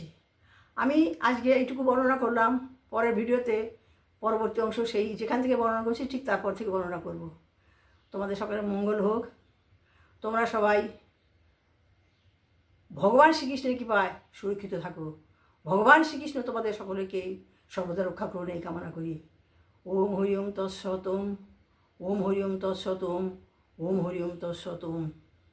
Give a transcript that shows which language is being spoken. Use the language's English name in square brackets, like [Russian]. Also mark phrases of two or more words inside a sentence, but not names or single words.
[Bangla] আমি আজকে এইটুকু বর্ণনা করলাম, পরের ভিডিওতে পরবর্তী অংশ সেই যেখান থেকে বর্ণনা করছি ঠিক তারপর থেকে বর্ণনা করব। তোমাদের সকলের মঙ্গল হোক, তোমরা সবাই ভগবান শ্রীকৃষ্ণের কৃপায় সুরক্ষিত থাকো। ভগবান শ্রীকৃষ্ণ তোমাদের সকলকে সর্বদা রক্ষা করুন এই কামনা করি। [Sanskrit] ওম হরি ওম তৎসৎ ওম, ওম হরি ওম তৎসৎ ওম, ওম হরি ওম তৎসৎ ওম।